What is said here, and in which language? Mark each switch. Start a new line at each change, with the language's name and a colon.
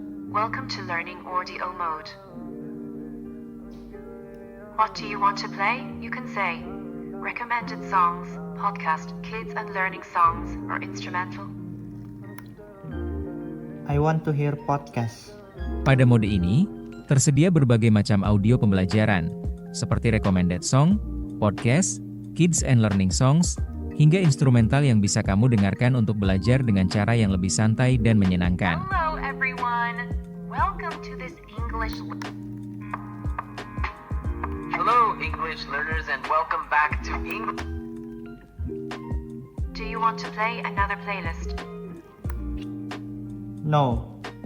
English: Welcome to learning audio mode. What do you want to play? You can say recommended songs, podcast, kids and learning songs, or instrumental. I want to hear podcast.
Indonesian: Pada mode ini, tersedia berbagai macam audio pembelajaran, seperti
English: recommended song,
Indonesian: podcast,
English: kids and learning songs,
Indonesian: hingga instrumental yang bisa kamu dengarkan untuk belajar dengan cara yang lebih santai dan menyenangkan.
English: Hello everyone. Welcome to this English. Hello, English learners, and welcome back to English. Do you want to play another playlist? No.